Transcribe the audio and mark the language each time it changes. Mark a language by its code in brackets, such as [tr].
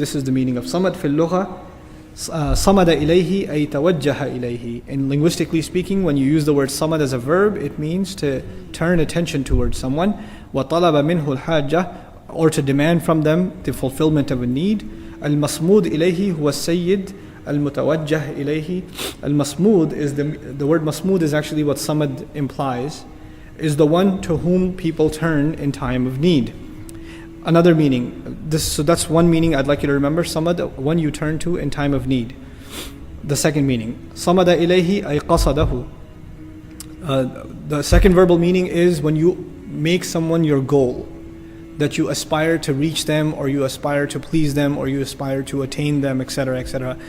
[en] This is the meaning of samad [ar] في اللغة. صمد إليه أي توجه إليه. [en] In linguistically speaking, when you use the word samad as a verb, it means to turn attention towards someone. [ar] وطلب منه الحاجة, [en] or to demand from them the fulfillment of a need. [ar] المصمود إليه هو السيد المتوجه إليه. [en] Al-Masmood is the word Masmood is actually what Samad implies, is the one to whom people turn in time of need. Another meaning, so that's one meaning I'd like you to remember. Samad, one you turn to in time of need. The second meaning, [ar] Samada ilayhi ay qasadahu. [en] The second verbal meaning is when you make someone your goal, that you aspire to reach them, or you aspire to please them, or you aspire to attain them, etc., etc.